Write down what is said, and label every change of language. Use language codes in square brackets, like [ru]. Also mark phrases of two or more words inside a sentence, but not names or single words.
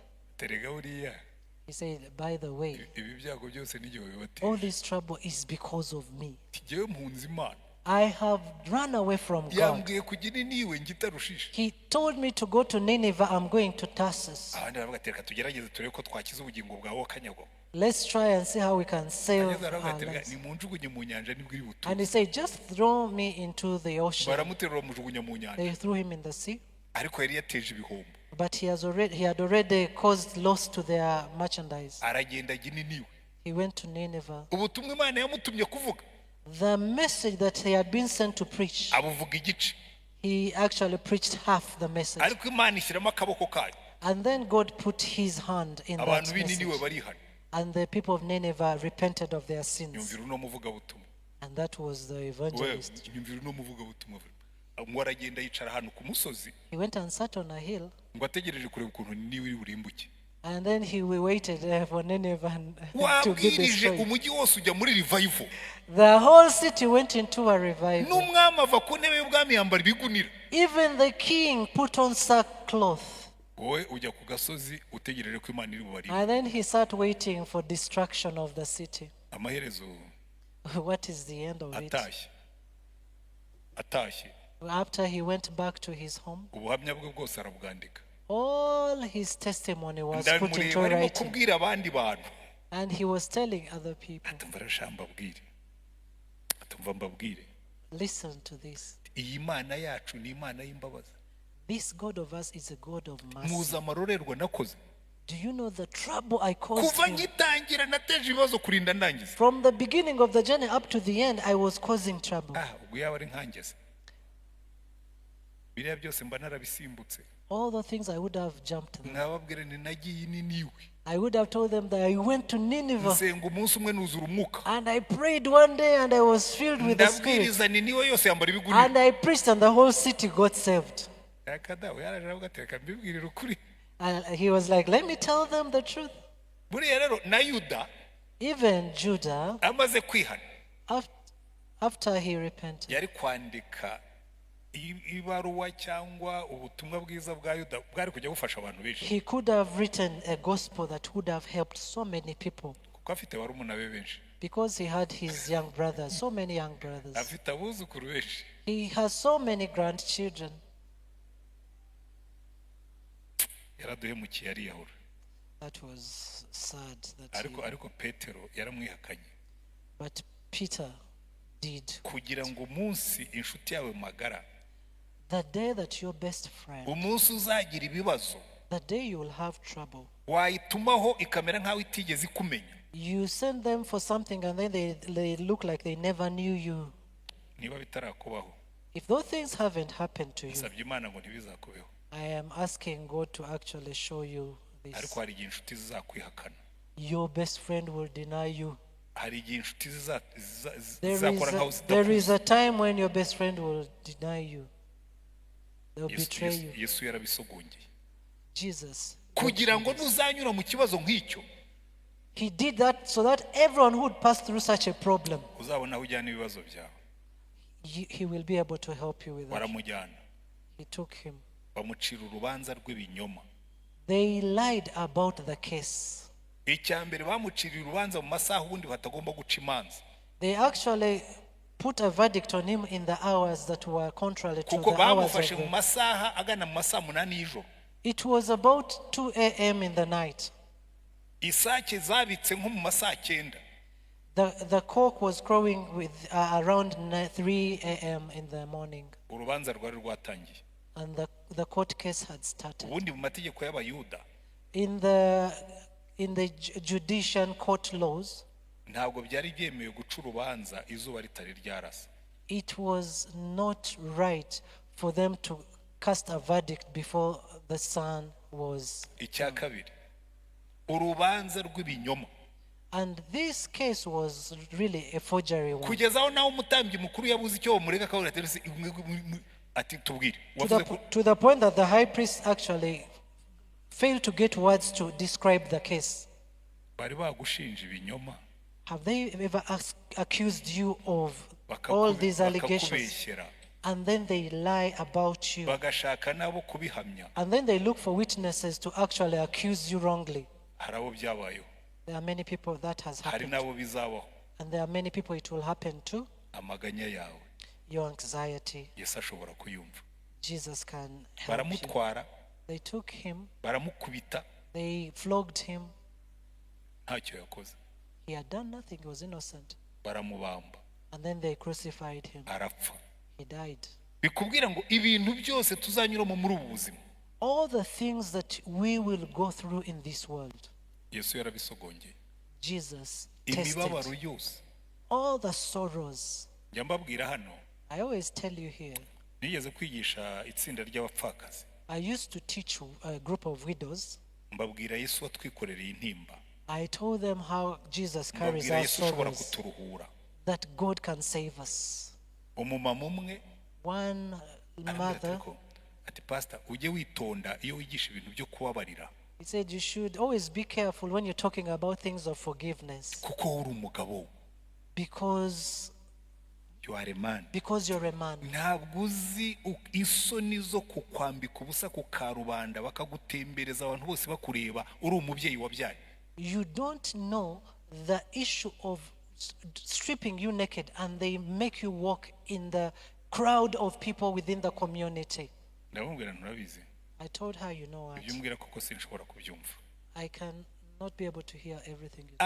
[en] He said, by the way, all this trouble is because of me. I have run away from God. He told me to go to Nineveh, I'm going to Tarsus. Let's try and see how we can save [rw] ageze aravuga [en] our [rw] ati [en] lives. [rw] nimunjugunye mu nyanja nibwo iri [en] And [rw] buture [en] he said, just throw me into the ocean. [rw] baramuterura bamujugunya mu nyanja [en] They threw him in the sea. [rw] ariko yari yateje ibihombo [en] But he had already caused loss to their merchandise. [rw] aragenda ajya i Niniwe [en] He went to Nineveh. [rw] ubutumwa Imana yamutumye kuvuga [en] The message that he had been sent to preach, [rw] abuvuga igice [en] he actually preached half the message. [rw] ariko Imana ishyiramo akaboko kayo [en] And then God put his hand in [rw] abantu [en] that [rw] b'i Niniwe [en] message. [rw] barihana [en] And the people of Nineveh repented of their sins. [rw] nyumvira uno muvugabutumwa [en] And that was the we evangelist. [rw] nyumvira uno muvugabutumwa ngo aragenda yicara ahantu ku musozi [en] He went and sat on a hill. [rw] ngo ategereje kureba ukuntu Niniwe iri burimbuke [en] And then he waited for Nineveh to be [rw] wabwirije [en] destroyed. [rw] umujyi wose ujya muri revival [en] The whole city went into a revival. [rw] n'umwami ava ku ntebe y'ubwami yambara ibigunira [en] Even the king put on sackcloth. [rw] wowe ujya ku gasozi utegereje ko Imana iri bubarinde [en] And then he sat waiting for destruction of the city. [rw] amaherezo [en] What is the end of it? [rw] atashye [en] After he went back to his home, [rw] ubuhamya bwe bwose arabwandika [en] all his testimony was put into [rw] ndamureba arimo [en] writing. [rw] kubwira abandi bantu [en] And he was telling other people, [rw] atumva arashamba abwire atumva mbabwire [en] listen to this. [rw] iyi Mana yacu ni Imana y'imbabazi [en] This God of us is a God of [rw] muza [en] mercy. [rw] amarorerwa nakoze [en] Do you know the trouble I caused [rw] kuva [en] him? [rw] ngitangira nateje ibibazo kurinda ndangiza [en] From the beginning of the journey up to the end, I was causing trouble. [rw] ubwo yaba ari nkangeze biriya byose mba narabisimbutse [en] All the things I would have jumped them. [rw] nkababwira ni nagiye i Niniwe [en] I would have told them that I went to Nineveh [rw] nsenga umunsi umwe nuzura umwuka [en] and I prayed one day and I was filled with the Spirit. [rw] ndabwiriza Niniwe yose yambara ibigunira [en] And I preached and the whole city got saved. [rw] akadawe yaraje aravuga ati reka mbibwirire ukuri [en] And he was like, let me tell them the truth. [rw] buriya rero na Yuda [en] Even Judah, [rw] amaze kwihana [en] after he repented, [rw] yari kwandika ibaruwa cyangwa ubutumwa bwiza bwa Yuda bwari kujya bufasha abantu benshi [en] he could have written a gospel that would have helped so many people [rw] kuko afite barumuna be benshi [en] because he had his young brothers, so many young brothers. [rw] afite abuzukuru benshi [en] He has so many grandchildren. [rw] yaraduhemukiye ariyahura [en] That was sad. [rw] ariko Petero yaramwihakanye [en] But Peter did. [rw] kugira ngo umunsi inshuti yawe magara [en] The day that your best friend, [rw] umunsi uzagira ibibazo [en] the day you will have trouble, [rw] wayitumaho ikamera nk'aho itigeze ikumenya [en] you send them for something and then they look like they never knew you. [rw] niba bitarakubaho [en] If those things haven't happened to you, [rw] nsabye Imana ngo ntibizakubeho [en] I am asking God to actually show you this. [rw] ariko hari igihe inshuti zizakwihakana [en] Your best friend will deny you. [rw] hari igihe inshuti zizakora nkaho [en] There is [rw] zidakuzi [en] a time when your best friend will deny you. They'll betray you. [rw] Yesu yarabisogongeye [en] Jesus, [rw] kugira ngo ntuzanyura mu kibazo nk'icyo [en] he did that so that everyone who would pass through such a problem, [rw] uzabona aho ujyana ibibazo byawe [en] he will be able to help you with that. [rw] baramujyana [en] He took him. [rw] bamucira urubanza rw'ibinyoma [en] They lied about the case. [rw] icya mbere bamuciriye urubanza mu masaha ubundi batagomba guca imanza [en] They actually put a verdict on him in the hours that were contrary to [rw] kuko [en] the hours of [rw] bamufashe mu [en] the... [rw] masaha agana mu masaha 8 y'ijoro [en] It was about 2 a.m. in the night. [rw] isake zabitse nko mu masaha 9 [en] The cock was crowing with around 3 a.m. in the morning. [rw] urubanza rwari rwatangiye [en] And the court case had started. [rw] ubundi mu mategeko y'abayuda [en] In the judicial court laws, [rw] ntabwo byari byemewe guca urubanza izuba ritari ryarasa [en] it was not right for them to cast a verdict before the sun was. [rw] icya kabiri urubanza rw'ibinyoma [en] And this case was really a forgery one. [rw] kugeza aho nawe umutambyi mukuru yabuze icyo bamurega akabona ati tubwire wavuze ko [en] To the point that the high priest actually failed to get words to describe the case. [rw] bari bagushinja ibinyoma [en] Have they ever accused you of all these allegations? [rw] bakakubeshyera [en] And then they lie about you. [rw] bagashaka nabo kubihamya [en] And then they look for witnesses to actually accuse you wrongly. [rw] hari abo byabayeho [en] There are many people that has [rw] hari [en] happened. [rw] nabo bizabaho [en] And there are many people it will happen to. [rw] amaganya yawe [en] Your anxiety, [rw] Yesu ashobora kuyumva [en] Jesus can help you. [rw] baramutwara [en] They took him, [rw] baramukubita [en] they flogged him, [rw] ntacyo yakoze. [en] He had done nothing, he was innocent. [rw] Baramubamba, [en] And then they crucified him. [rw] arapfa. [en] He died. [rw] Bikubwira ngo ibintu byose tuzanyuramo muri ubu buzima, [en] All the things that we will go through in this world, [rw] Yesu yarabisogongeye. [en] Jesus [rw] Imibabaro [en] tested. [rw] yose. [en] All the sorrows. [rw] Njya mbabwira hano, [en] I always tell you here, [rw] nigeze kwigisha itsinda ry'abapfakazi, [en] I used to teach a group of widows. [rw] mbabwira Yesu watwikorereye intimba, [en] I told them how Jesus carries [rw] mbabwira [en] our [rw] Yesu ushobora [en] sorrows, [rw] kuturuhura. [en] that God can save us. [rw] Umumama umwe [en] One [rw] arambwira [en] mother, [rw] ati ko, ati pastor ujye witonda iyo wigisha ibintu byo kubabarira, [en] he said, you should always be careful when you're talking about things of forgiveness, [rw] kuko uri umugabo, [en] because you are a man. you're a man. [rw] Ntabwo uzi isoni zo kukwambika ubusa ku karubanda bakagutembereza abantu bose bakureba uri umubyeyi wabyaye. [en] You don't know the issue of stripping you naked and they make you walk in the crowd of people within the community. [rw] Ndamubwira nturabizi, [en] I told her, you know what, [rw] ibyo umbwira koko sinshobora kubyumva, [en] I can not be able to hear everything you say.